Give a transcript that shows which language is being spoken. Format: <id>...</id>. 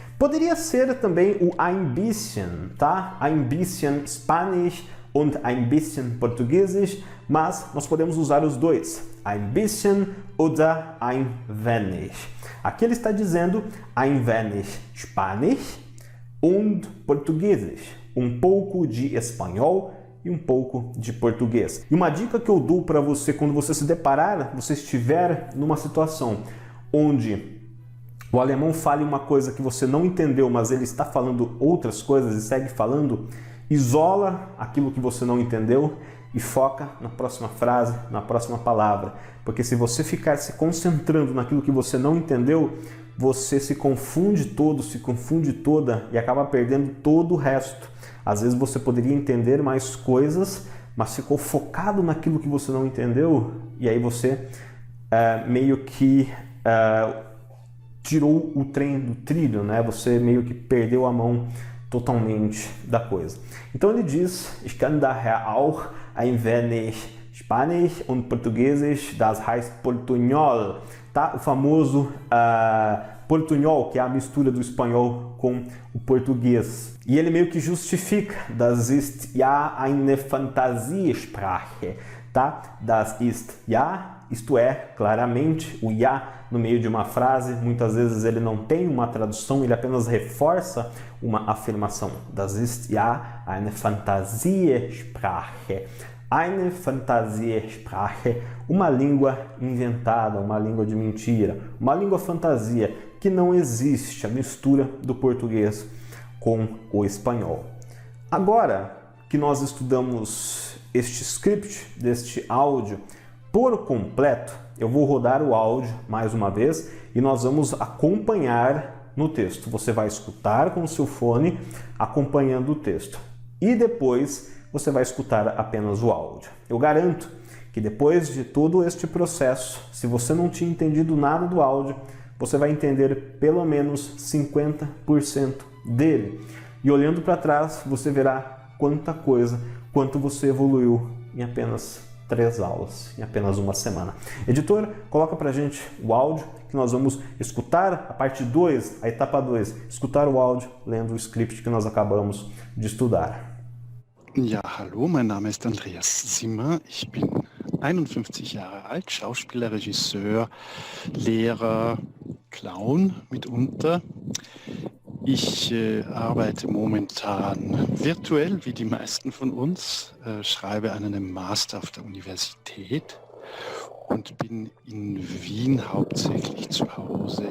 <pt>Poderia ser também o</pt> <de>ein bisschen,</de> <pt>tá?</pt> <de>Ein bisschen Spanisch und ein bisschen Portugiesisch,</de> <pt>mas nós podemos usar os dois,</pt> <de>ein bisschen oder ein wenig.</de> <pt>Aqui ele está dizendo</pt> <de>ein wenig Spanisch und Portugiesisch,</de> <pt>um pouco de espanhol e um pouco de português. E uma dica que eu dou para você quando você se deparar, você estiver numa situação onde o alemão fale uma coisa que você não entendeu, mas ele está falando outras coisas e segue falando, isola aquilo que você não entendeu e foca na próxima frase, na próxima palavra. Porque se você ficar se concentrando naquilo que você não entendeu, você se confunde todo, se confunde toda e acaba perdendo todo o resto. Às vezes você poderia entender mais coisas, mas ficou focado naquilo que você não entendeu e aí você meio que tirou o trem do trilho, né? Você meio que perdeu a mão totalmente da coisa. Então ele diz,</pt> <de>ich kann daher auch ein wenig Spanisch und Portugiesisch, das heißt Portunhol, tá?</de> <pt>O famoso Portunhol, que é a mistura do espanhol com o português. E ele meio que justifica,</pt> <de>das ist ja eine Fantasiesprache,</de> <pt>tá?</pt> <de>Das ist ja,</de> <pt>isto é, claramente, o ja no meio de uma frase, muitas vezes ele não tem uma tradução, ele apenas reforça uma afirmação.</pt> <de>Das ist ja eine Fantasiesprache.</de> <pt>Eine Fantasiesprache, uma língua inventada, uma língua de mentira, uma língua fantasia que não existe, a mistura do português com o espanhol. Agora que nós estudamos este script, deste áudio, por completo, eu vou rodar o áudio mais uma vez e nós vamos acompanhar no texto. Você vai escutar com o seu fone acompanhando o texto e depois você vai escutar apenas o áudio. Eu garanto que depois de todo este processo, se você não tinha entendido nada do áudio, você vai entender pelo menos 50% dele. E olhando para trás, você verá quanta coisa, quanto você evoluiu em apenas 3 aulas, em apenas uma semana. Editor, coloca pra gente o áudio que nós vamos escutar a parte 2, a etapa 2, escutar o áudio lendo o script que nós acabamos de estudar.</pt> <de>Ja, hallo, mein Name ist Andreas Simmer. Ich bin 51 Jahre alt, Schauspieler, Regisseur, Lehrer, Clown mitunter. Ich arbeite momentan virtuell, wie die meisten von uns, schreibe an einem Master auf der Universität und bin in Wien hauptsächlich zu Hause.</de>